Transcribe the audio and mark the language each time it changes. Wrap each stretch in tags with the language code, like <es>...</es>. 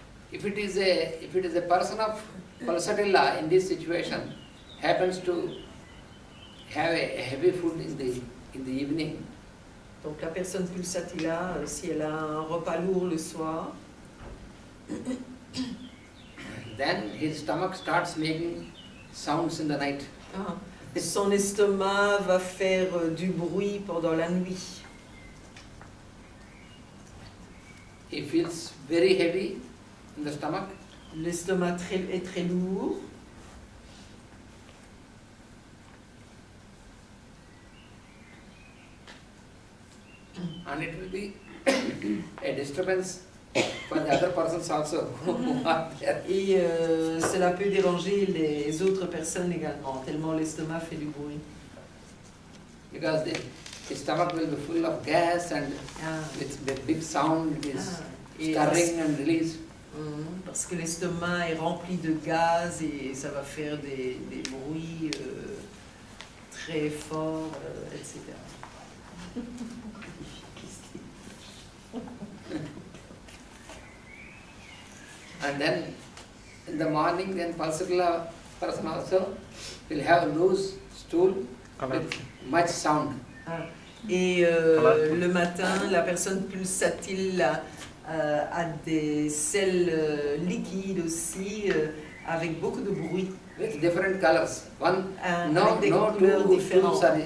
<en>If it is a person of pulsatilla in this situation happens to have a heavy food in the evening,</en> <fr>Donc la personne pulsatilla, si elle a un repas lourd le soir,</fr> <en>then his stomach starts making sounds in the night.</en> <fr>son estomac va faire du bruit pendant la nuit.</fr> <en>He feels very heavy in the stomach.</en> <fr>L'estomac est très lourd.</fr> <en>And it will be a disturbance for the other persons also who are there.</en> <fr>Et cela peut déranger les autres personnes également, tellement l'estomac fait du bruit.</fr> <en>Because the stomach will be full of gas and with the big sound it is stirring and release.</en> <fr>Parce que l'estomac est rempli de gaz et ça va faire des bruits très forts, etc.</fr> <en>And then in the morning, then pulsatilla person also will have loose stool with much sound.</en> <fr>Et le matin, la personne pulsatile a des selles liquides aussi, avec beaucoup de bruit.</fr> <en>With different colors.</en> <fr>Avec des couleurs différentes.</fr>